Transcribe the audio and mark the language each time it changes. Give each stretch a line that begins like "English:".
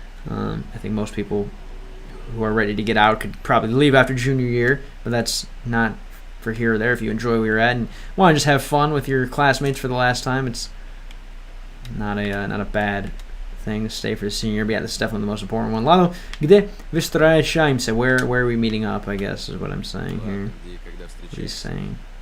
English: I think most people who are ready to get out could probably leave after junior year, but that's not for here or there. If you enjoy where you're at and want to just have fun with your classmates for the last time, it's not a bad thing to stay for the senior year. But yeah, this is definitely the most important one.
Russian: Lalo, где встречаемся?
English: Where are we meeting up, I guess, is what I'm saying here. What he's saying.